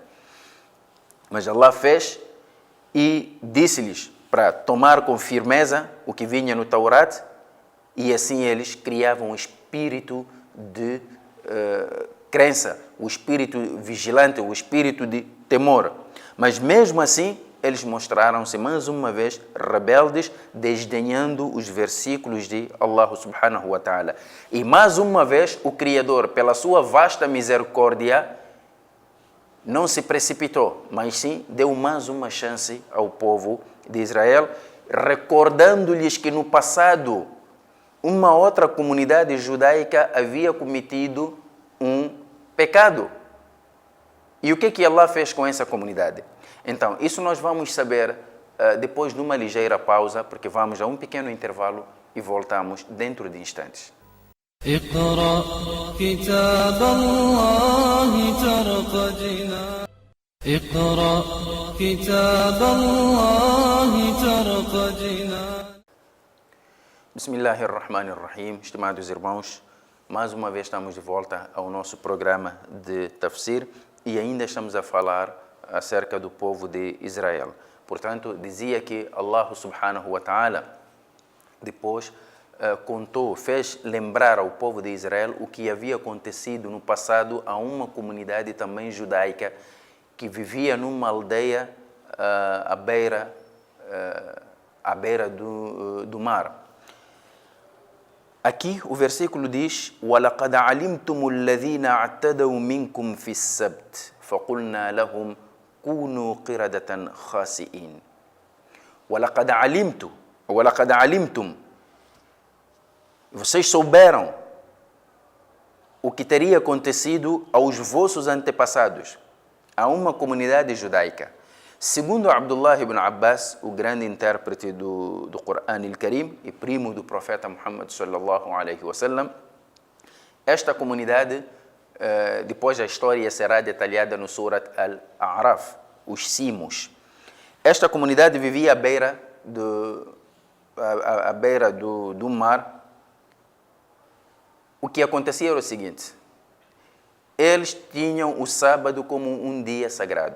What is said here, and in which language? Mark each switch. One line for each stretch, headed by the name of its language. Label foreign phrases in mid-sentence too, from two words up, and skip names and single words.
Portuguese: Mas Allah fez e disse-lhes para tomar com firmeza o que vinha no Taurat, e assim eles criavam um espírito de crença, o espírito vigilante, o espírito de temor. Mas mesmo assim, eles mostraram-se mais uma vez rebeldes, desdenhando os versículos de
Arabic: الله سبحانه وتعالى.
Portuguese: E mais uma vez o Criador, pela sua vasta misericórdia, não se precipitou, mas sim deu mais uma chance ao povo de Israel, recordando-lhes que no passado uma outra comunidade judaica havia cometido um pecado. E o que Allah fez com essa comunidade? Então, isso nós vamos saber depois de uma ligeira pausa, porque vamos a um pequeno intervalo e voltamos dentro de instantes.
Arabic: اقرأ كتاب الله ترق جنان اقرأ كتاب الله ترق جنان بسم الله الرحمن الرحيم.
Portuguese: Estimados irmãos, mais uma vez estamos de volta ao nosso programa de Tafsir e ainda estamos a falar acerca do povo de Israel. Portanto, dizia que
Arabic: الله سبحانه وتعالى
Portuguese: depois fez lembrar ao povo de Israel o que havia acontecido no passado a uma comunidade também judaica que vivia numa aldeia à beira do mar. Aqui o versículo diz:
Arabic: وَلَقَدْ عَلِمْتُمُ الَّذِينَ اعْتَدَوْا مِنْكُمْ فِي السَّبْتِ فَقُلْنَا لَهُمْ كُونُوا قِرَدَةً خَاسِئِينَ. وَلَقَدْ عَلِمْتُمْ.
Portuguese: Vocês souberam o que teria acontecido aos vossos antepassados, a uma comunidade judaica. Segundo Abdullah ibn Abbas, o grande intérprete do Coran al-Karim e primo do profeta Muhammad
Arabic: صلى الله عليه وسلم,
Portuguese: esta comunidade, depois a história será detalhada no Surat Al-A'raf, os cimos. Esta comunidade vivia à beira do mar. O que acontecia era o seguinte: eles tinham o sábado como um dia sagrado.